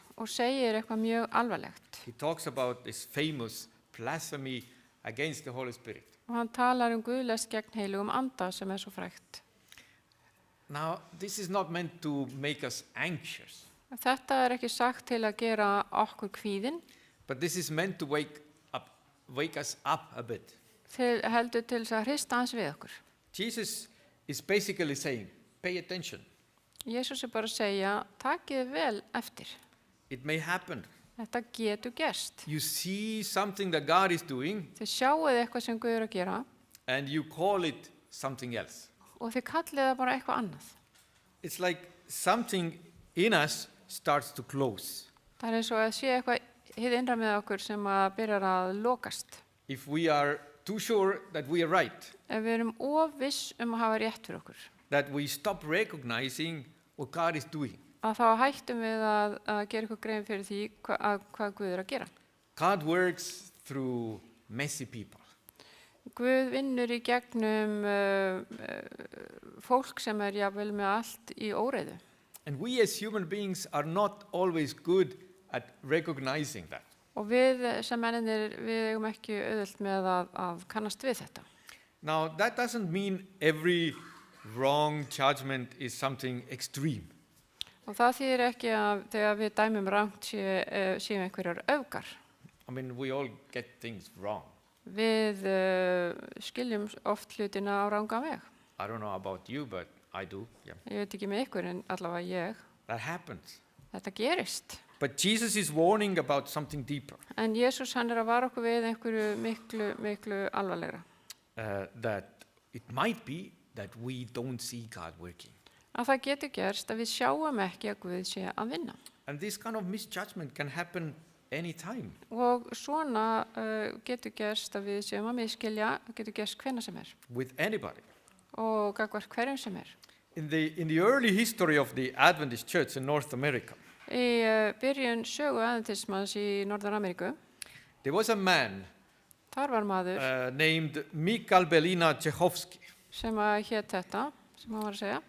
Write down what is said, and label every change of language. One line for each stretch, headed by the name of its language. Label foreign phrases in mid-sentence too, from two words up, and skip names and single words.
Icelandic: og segir eitthvað mjög alvarlegt.
English: He talks about this famous blasphemy against the Holy Spirit.
Icelandic: Og hann talar guðlest gegn heilugum anda sem svo frægt.
English: Now, this is not meant to make us anxious,
Icelandic: Þetta ekki sagt til að gera okkur kvíðin,
English: but this is meant to wake us up a bit.
Icelandic: heldur til þess að hrista hans við okkur.
English: Jesus is basically saying, pay attention.
Icelandic: Jesús bara að segja, takið vel eftir.
English: It may happen.
Icelandic: Þetta getur gerst.
English: You see something that God is doing,
Icelandic: Þið sjáuð eitthvað sem Guð að gera
English: and you call it something else.
Icelandic: og þið kallið það bara eitthvað annað.
English: It's like something in us starts to close.
Icelandic: Það eins og að sé eitthvað hið innra með okkur sem að byrjar að lokast.
English: If we are too sure that we are right,
Icelandic: Ef við erum viss að hafa rétt fyrir okkur,
English: that we stop recognizing what God is doing.
Icelandic: að þá hættum við að gera eitthvað grein fyrir því hvað Guð að gera.
English: God works through messy people.
Icelandic: Guð vinnur í gegnum fólk sem jafnvel með allt í óreiðu.
English: And we as human beings are not always good at recognizing that.
Icelandic: Og við sem mennir, við eigum ekki auðvelt með að kannast við þetta.
English: Now, that doesn't mean every wrong judgment is something extreme.
Icelandic: Og það þýðir ekki að þegar við dæmum rangt séu einhverjar öfgar.
English: I mean, we all get things wrong.
Icelandic: Við skiljum oft hlutina á rangan veg.
English: I don't know about you, but I do. Yeah.
Icelandic: Ég veit ekki með ykkur en allavega ég.
English: That happens.
Icelandic: Þetta gerist.
English: But Jesus is warning about something deeper.
Icelandic: En Jesús hann að vara okkur við einhverju miklu alvarlegra.
English: That it might be that we don't see God working.
Icelandic: Að það getur gerst að við sjáum ekki að Guð sé að vinna.
English: And this kind of misjudgment can happen anytime.
Icelandic: Og svona getur gerst að við séum að miskilja, getur gerst hvenær sem
English: With anybody.
Icelandic: Og gagnvart hverjum sem
English: In the early history of the Adventist Church in North America,
Icelandic: Í byrjun sögu adventismans í Norður-Ameríku,
English: there was a man
Icelandic: þar var maður
English: named Mikhail Belina Tchaikovsky.
Icelandic: sem að hét þetta, sem hann var að segja.